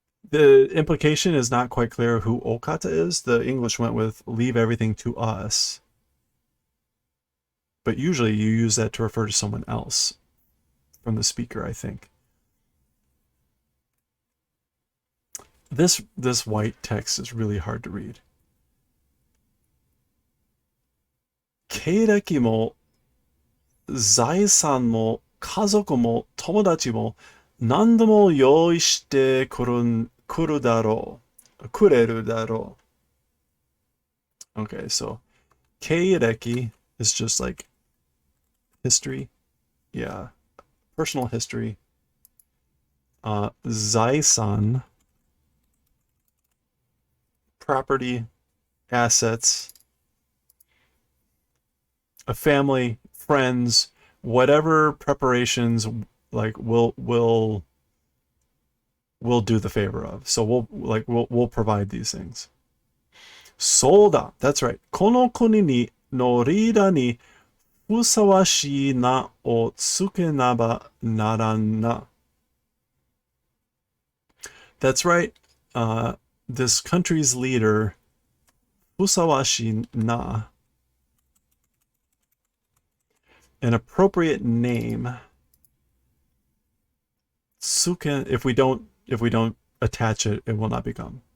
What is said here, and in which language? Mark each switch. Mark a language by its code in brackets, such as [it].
[en] The implication is not quite clear who okata is. The English went with leave everything to us. But usually you use that to refer to someone else from the speaker, I think. This white text is really hard to read. [ja] 経歴も財産も家族も友達も何でも用意してくれるだろう. [en] Okay, so 経歴 is just like history. Yeah. Personal history. 財産, property, assets, a family, friends, whatever preparations like we'll do the favor of. So we'll provide these things. [ja] そうだ, [en] that's right. [ja] この国にのリーダーにふさわしい名をつけなばならんな. [en] That's right. This country's leader, [ja] ふさわしいな, [en] an appropriate name. Tsuken, if we don't attach it, it will not become.